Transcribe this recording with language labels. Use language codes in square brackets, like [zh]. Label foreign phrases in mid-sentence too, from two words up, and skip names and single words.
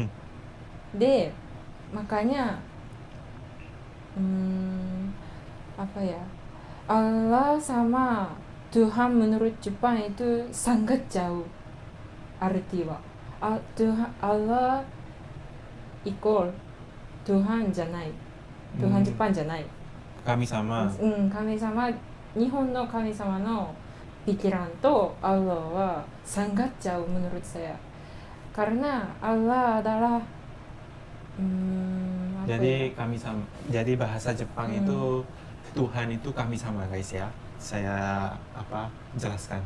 [id] Makanya Allah sama Tuhan menurut Jepang itu sangat jauh artinya. Allah equal Tuhan じゃない Tuhan Jepang じゃない [ja] 神様神様 日本の神様の [id] pikiran to Allah wa sangat jauh menurut saya karena Allah adalah jadi [ja] 神様, [id] jadi bahasa Jepang itu Tuhan itu [ja] 神様 [id] guys ya. Saya jelaskan.